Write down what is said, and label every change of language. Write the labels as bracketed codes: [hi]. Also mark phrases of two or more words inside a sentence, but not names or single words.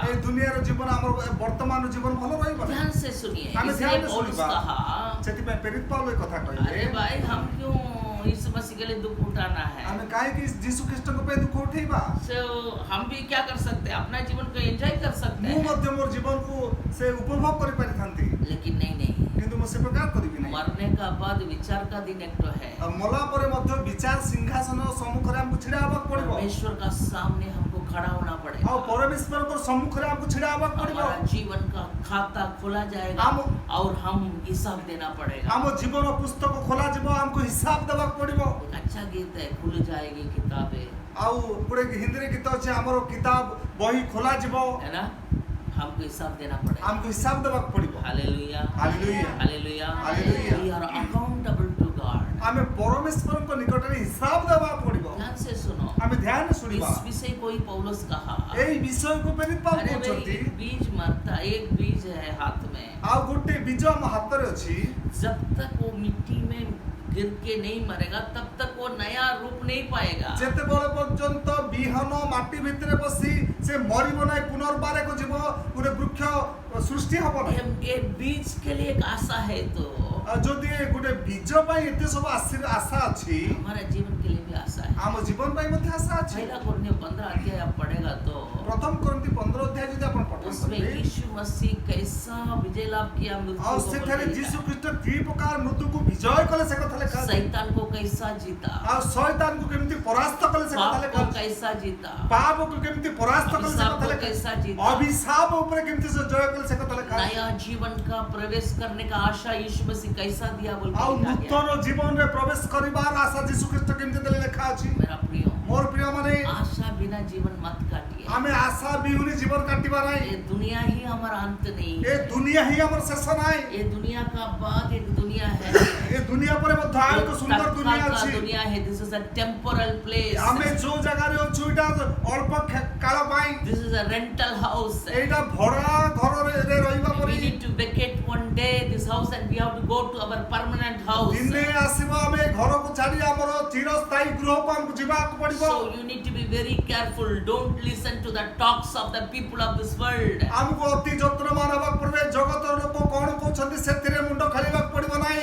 [or] ଏ ଦୁନିଆର ଜୀବନ ଆମର ବର୍ତ୍ତମାନର ଜୀବନ ଭଲ ରହିବ ନାହିଁ। [hi] ध्यान से सुनिए, हमें इसलिए ध्यान से पौलुस [or] सुनिबा। [hi] कहा, [or] ସେଥିପାଇଁ ପ୍ରେରିତ ପାଉଲ ଏ କଥା କହିଲେ। [hi] अरे भाई हम क्यों इस मसीह के लिए दुख उठाना है? [or] ଆମେ କାହିଁକି ଯୀଶୁ ଖ୍ରୀଷ୍ଟଙ୍କ ପାଇଁ ଦୁଃଖ ଉଠେଇବା? [hi] So, हम भी क्या कर सकते हैं? अपना जीवन को एंजॉय कर सकते [or] ମୁଁ [hi] हैं, [or] ମଧ୍ୟ ମୋର ଜୀବନକୁ ସେ ଉପଭୋଗ କରିପାରିଥାନ୍ତି, [hi] लेकिन नहीं [or] କିନ୍ତୁ ମୁଁ ସେ ପ୍ରକାର କରିବି ନାହିଁ। [hi] मरने का बाद विचार का दिन एक तो है। [or] ଆଉ ମଲା ପରେ ମଧ୍ୟ ବିଚାର ସିଂହାସନ ସମ୍ମୁଖରେ ଆମକୁ ଛିଡା ହେବାକୁ ପଡିବ। [hi] परमेश्वर का सामने हमको खड़ा होना [or] ଆଉ [hi] पड़ेगा। [or] ପରମେଶ୍ୱରଙ୍କ ସମ୍ମୁଖରେ ଆମକୁ ଛିଡା ହେବାକୁ ପଡିବ। [hi] हमारा जीवन का खाता खोला जाएगा और हम हिसाब देना पड़ेगा। [or] ଆମ ଜୀବନ ପୁସ୍ତକ ଖୋଲାଯିବ, ଆମକୁ ହିସାବ ଦେବାକୁ ପଡିବ। [hi] एक अच्छा गीत है, खुल जाएगी किताबें, [or] ଆଉ ଗୋଟେ ହିନ୍ଦୀରେ ଗୀତ ଅଛି, ଆମର କିତାବ ବହି ଖୋଲାଯିବ, [hi] है ना? हमको हिसाब देना पड़ेगा। [or] ଆମକୁ ହିସାବ ଦେବାକୁ ପଡିବ। [hi] हालेलुया, हालेलुया, हालेलुया। हालेलुया। [en] We are accountable to God। [or] ଆମେ ପରମେଶ୍ୱରଙ୍କ ନିକଟରେ ହିସାବ ଦେବାକୁ ପଡିବ। [hi] ध्यान से सुनो, [or] ଆମେ ଧ୍ୟାନ ଶୁଣିବା। [hi] इस विषय को ही पौलुस कहा। [or] ଏଇ ବିଷୟକୁ ପ୍ରେରିତ ପାଉଲ [hi] अरे भाई, [or] କହୁଛନ୍ତି। [hi] एक बीज मरता, एक बीज है हाथ में, [or] ଆଉ ଗୋଟେ ବୀଜ ଆମ ହାତରେ ଅଛି, [hi] जब तक वो मिट्टी में गिर के नहीं मरेगा तब तक वो नया रूप नहीं पाएगा। [or] ଯେତେବେଳେ ପର୍ଯ୍ୟନ୍ତ ବିହନ ମାଟି ଭିତରେ ପଶି ସେ ମରିବ ନାହିଁ, ପୁନର୍ବାର ଏକ ଜୀବ ଗୋଟେ ବୃକ୍ଷ ସୃଷ୍ଟି ହବ ନାହିଁ। [hi] ये बीज के लिए एक आशा है तो [or] ଆଉ ଯଦି ଗୋଟେ ବୀଜ ପାଇଁ ଏତେ ସବୁ ଆଶା ଅଛି, [hi] हमारे जीवन के लिए भी आशा है। [or] ଆମ ଜୀବନ ପାଇଁ ମଧ୍ୟ ଆଶା ଅଛି। [hi] पहला कुरिन्थियों 15 अध्याय आप पढ़ेगा तो [or] ପ୍ରଥମ କରନ୍ତି 15 ଅଧ୍ୟାୟ ଯଦି ଆପଣ ପଠନ [hi] उसमें [or] କରିବେ, [hi] यीशु मसीह कैसा विजय लाभ किया मृत्यु [or] ଆଉ [hi] को [or] ସେଠାରେ [hi] बोल के [or] ଯୀଶୁ [hi] लिखा [or] ଖ୍ରୀଷ୍ଟ କି ପ୍ରକାର ମୃତ୍ୟୁକୁ ବିଜୟ କଲେ ସେ କଥା ଲେଖା [hi] है। [or] ଅଛି। [hi] शैतान को कैसा जीता, [or] ଆଉ ଶୟତାନକୁ କେମିତି ପରାସ୍ତ କଲେ ସେ କଥା [hi] पाप [or] ଲେଖା [hi] को [or] ଅଛି। [hi] कैसा जीता, [or] ପାପକୁ କେମିତି ପରାସ୍ତ କଲେ ସେ [hi] अभिशाप [or] କଥା [hi] को [or] ଲେଖା [hi] कैसा [or] ଅଛି। [hi] जीता। [or] ଅଭିଶାପ ଉପରେ କେମିତି ସେ ଜୟ କଲେ ସେ କଥା ଲେଖା ଅଛି। [hi] नया जीवन का प्रवेश करने का आशा यीशु मसीह कैसा दिया बोल के [or] ଆଉ [hi] लिखा गया। [or] ନୂତନ ଜୀବନରେ ପ୍ରବେଶ କରିବାର ଆଶା ଯୀଶୁ ଖ୍ରୀଷ୍ଟ କେମିତି ଦେଲେ ଲେଖା ଅଛି। [hi] मेरा प्रिय, [or] ମୋର ପ୍ରିୟ ମାନେ, [hi] आशा बिना जीवन मत काटिए। [or] ଆମେ ଆଶା ବିହୁନି ଜୀବନ କାଟିବା ନାହିଁ। [hi] ये दुनिया ही हमारा अंत नहीं [or] ଏ [hi] है। [or] ଦୁନିଆ ହିଁ ଆମର ଶେଷ ନାହିଁ। [hi] ये दुनिया का बाद एक दुनिया है। [or] ଏ ଦୁନିଆ ପରେ ମଧ୍ୟ ଆଉ ଏକ ସୁନ୍ଦର ଦୁନିଆ [hi] तत्काल का [or] ଅଛି। [hi] दुनिया है। [en] This is a temporal place. [or] ଆମେ ଯୋଉ ଜାଗାରେ ଅଛୁ ଏଇଟା ଅଳ୍ପ କାଳ ପାଇଁ, [en] This is a rental house. [or] ଏଇଟା ଭଡା ଘରରେ ରହିବା [en] We [or] ପରି। [en] need to vacate one day this house and we have to go to our permanent house. [or] ଦିନେ ଆସିବ, ଆମେ ଘରକୁ ଛାଡି ଆମର ଚିରସ୍ଥାୟୀ ଗୃହକୁ ଆମକୁ ଯିବାକୁ ପଡିବ। [en] So you need to be very careful. Don't listen to the talks of the people of this world. [or] ଆମକୁ ଅତି ଯତ୍ନବାନ ହେବାକୁ ପଡିବ। ଜଗତର ଲୋକ କଣ କହୁଛନ୍ତି ସେଥିରେ ମୁଣ୍ଡ ଖେଳିବାକୁ ପଡିବ ନାହିଁ।